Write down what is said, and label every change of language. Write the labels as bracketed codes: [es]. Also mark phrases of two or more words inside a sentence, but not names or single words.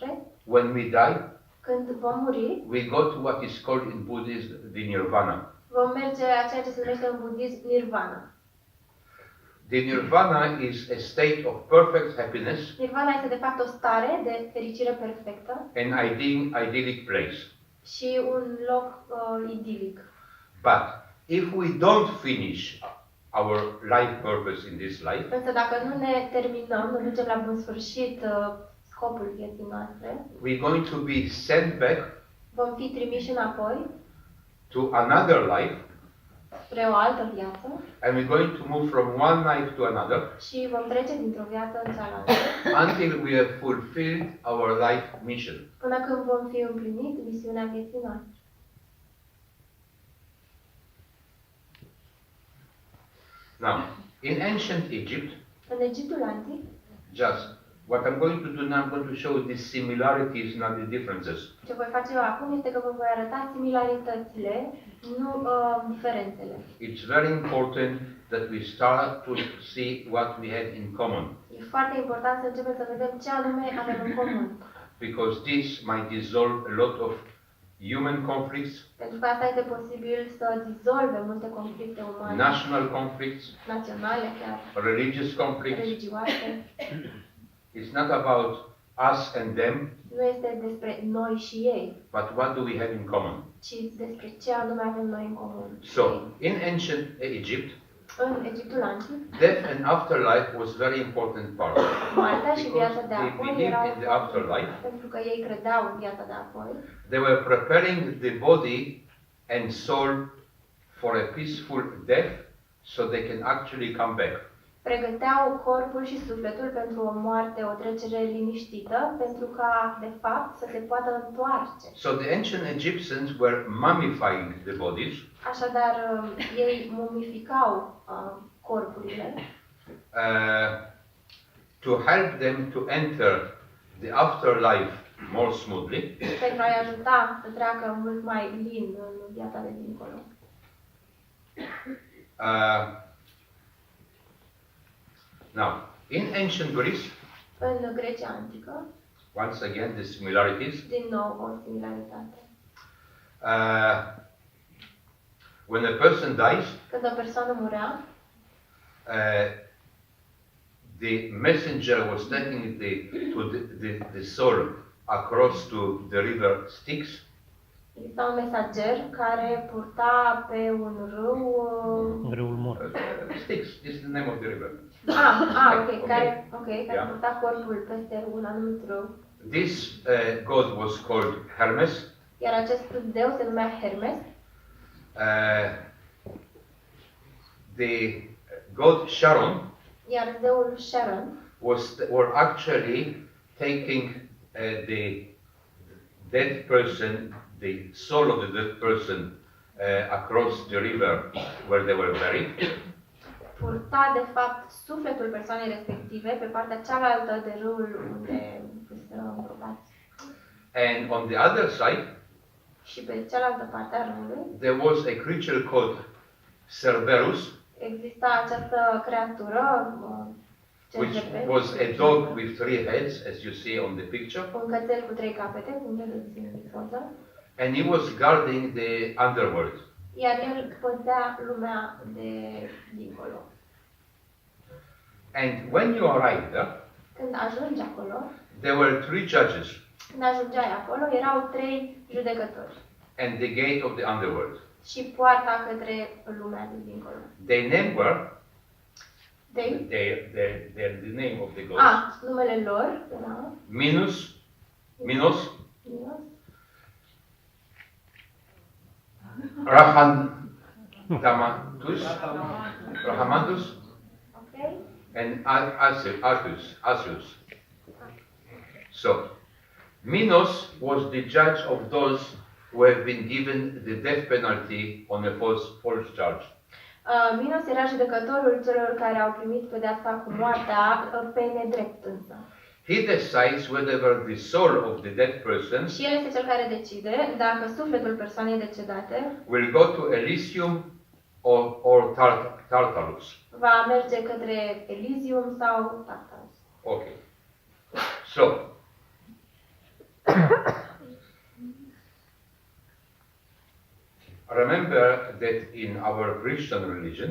[en] when we die, [ro] când vom muri, [en] we go to what is called in Buddhism the nirvana. [ro] vom merge la ceea ce se numește în budism nirvana. [en] The nirvana is a state of perfect happiness [ro] Nirvana este de fapt o stare de fericire perfectă [en] and idyllic place. [ro] și un loc idilic. [en] But if we don't finish our life purpose in this life, [ro] Însă dacă nu ne terminăm, nu ducem la bun sfârșit scopul vieții noastre, [en] we're going to be sent back [ro] vom fi trimiși înapoi [en] to another life, [ro] spre o altă viață [en] and we're going to move from one life to another [ro] și vom trece dintr-o viață în cealaltă, [en] until we have fulfilled our life mission. [ro] până când vom fi împlinit misiunea vieții noastre. [en] Now, in ancient Egypt, [ro] În Egiptul antic, [en] just what I'm going to do now, I'm going to show the similarities, not the differences. [ro] ce voi face eu acum este că vă voi arăta similaritățile, nu diferențele. [en] It's very important that we start to see what we have in common, [ro] E foarte important să începem să vedem ce anume avem în comun. [en] because this might dissolve a lot of human conflicts, [ro] Pentru că asta este posibil să dizolve multe conflicte umane, [en] national conflicts, [ro] naționale chiar, [en] religious conflicts. [ro] religioase. [en] It's not about us and them, [ro] Nu este despre noi și ei, [en] but what do we have in common. [ro] ci despre ce anume avem noi în comun. [en] So, in ancient Egypt, [ro] În Egiptul antic, [en] death and afterlife was very important part. [ro] moartea și viața de [en] Because they [ro] apoi [en] believed [ro] erau [en] in the afterlife. [ro] pentru că ei credeau în viața de apoi. [en] They were preparing the body and soul for a peaceful death so they can actually come back. [ro] Pregăteau corpul și sufletul pentru o moarte, o trecere liniștită, pentru ca, de fapt, să se poată întoarce. [en] So the ancient Egyptians were mummifying the bodies [ro] Așadar, ei mumificau corpurile [en] to to help them to enter the afterlife more smoothly, [ro] pentru a-i ajuta să treacă mult mai lin în viața de dincolo. [en] Now, in ancient Greece, [ro] În Grecia antică, [en] once again, the similarities. [ro] din nou o similaritate. [en] When a person dies, [ro] Când o persoană murea, [en] the messenger was taking the soul across to the river Styx, [ro] exista un mesager care purta pe un râu... Râul mort. [en] Styx is the name of the river. [ro] Ok, care [en] Yeah. [ro] purta corpul peste un anumit râu. [en] This god was called Hermes. [ro] Iar acest deu se numea Hermes. [en] The god Sharon [ro] Iar zeul Sharon [en] were actually taking the dead person, the soul of the dead person, across the river where they were buried. [ro] purta de fapt sufletul persoanei respective pe partea cealaltă de râul unde fuseseră îngropați. [en] And on the other side, [ro] Și pe cealaltă parte a râului [en] there was a creature called Cerberus, [ro] exista această creatură, [en] which Cerberus, was a dog with 3 heads, as you see on the picture, [ro] un cățel cu 3 capete, cum vedeți în poză, [en] and he was guarding the underworld. [ro] iar el păzea lumea de dincolo. [en] And when you arrived there, [ro] Când ajungi acolo, [en] there were 3 judges [ro] când ajungeai acolo, erau 3 judecători [en] and the gate of the underworld. [ro] și poarta către lumea de dincolo. [en] Their name were, [ro] Dei? [en] the name of the gods, [ro] Numele lor era Minos, Minos, Rhamantus, ok? [en] and Asius. So, Minos was the judge of those who have been given the death penalty on a false charge. [ro] Minos era judecătorul celor care au primit pedeapsa cu moartea pe nedrept însă. [en] He decides whether the soul of the dead person [ro] Și el este cel care decide dacă sufletul persoanei decedate [en] will go to Elysium or Tartarus. [ro] va merge către Elysium sau Tartarus. [en] Okay. So, remember that in our Christian religion,